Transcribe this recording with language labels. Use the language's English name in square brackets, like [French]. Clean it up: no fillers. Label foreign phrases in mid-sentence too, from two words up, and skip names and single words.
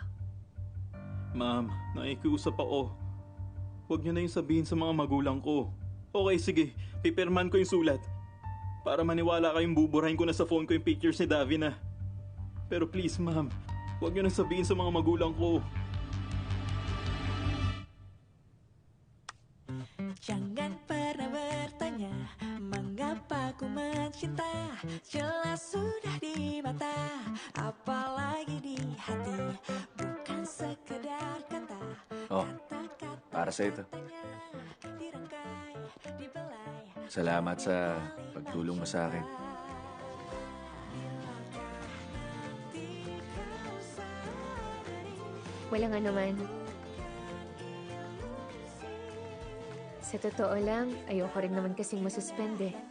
[Filipino] Ma'am, nakikiusap ako. Huwag niyo na yung sabihin sa mga magulang ko. Okay, sige. Pipirman ko yung sulat. Para maniwala kayong buburahin ko na sa phone ko yung pictures ni Davina. Pero please, ma'am, huwag niyo na sabihin sa mga magulang ko. [Indonesian] Jangan pernah bertanya mengapa ku mencinta. Jelas sudah di mata, apalagi di hati. Bukan sekedar kata. [Filipino] Oh, para sa ito. Salamat sa pagtulong mo sa akin. Walang anuman. Sa totoo lang, ayoko rin naman kasing masuspend eh.